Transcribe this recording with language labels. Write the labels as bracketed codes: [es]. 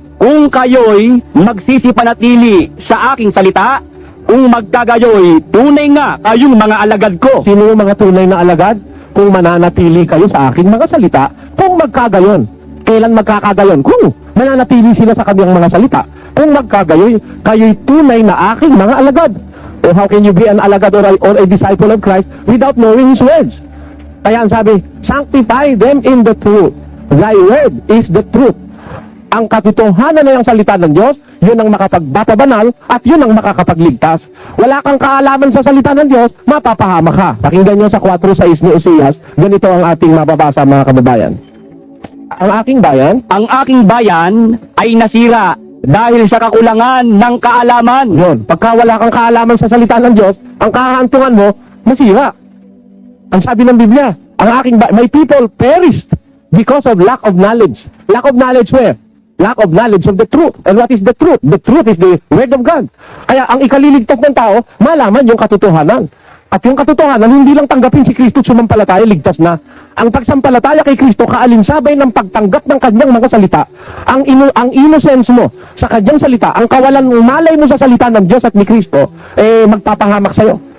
[tl] Kung kayo'y magsisipanatili sa aking salita, kung magkagayo'y tunay nga kayong mga alagad ko. Sino yung mga tunay na alagad? Kung mananatili kayo sa aking mga salita, kung magkagayon. Kailan magkakagayon? Kung mananatili sila sa kanyang mga salita. Kung magkagayoy, kayo'y tunay na aking mga alagad. [en] O how can you be an alagad or a disciple of Christ without knowing His words? [tl] Kaya ang sabi, [en] sanctify them in the truth. Thy word is the truth. [tl] Ang katotohanan na yung salita ng Diyos, yun ang makapagbababanal at yun ang makakapagligtas. Wala kang kaalaman sa salita ng Diyos, mapapahama ka. Pakinggan nyo sa 4:6 ni Oseas, ganito ang ating mababasa mga kababayan. Ang aking bayan, Ang aking bayan ay nasira dahil sa kakulangan ng kaalaman. yun, pagka wala kang kaalaman sa salita ng Diyos, ang kahantungan mo, masira. Ang sabi ng Biblia, ang aking [en] my people perished because of lack of knowledge. Lack of knowledge where? Lack of knowledge of the truth. And what is the truth? The truth is the word of God. [tl] Kaya ang ikaliligtas ng tao, malaman yung katotohanan. At yung katotohanan, hindi lang tanggapin si Kristo at sumampalataya, ligtas na. Ang pagsampalataya kay Kristo, kaalinsabay ng pagtanggap ng kanyang mga salita, ang innocence mo sa kanyang salita, ang kawalan malay mo sa salita ng Diyos at ni Kristo, magpapahamak sa'yo.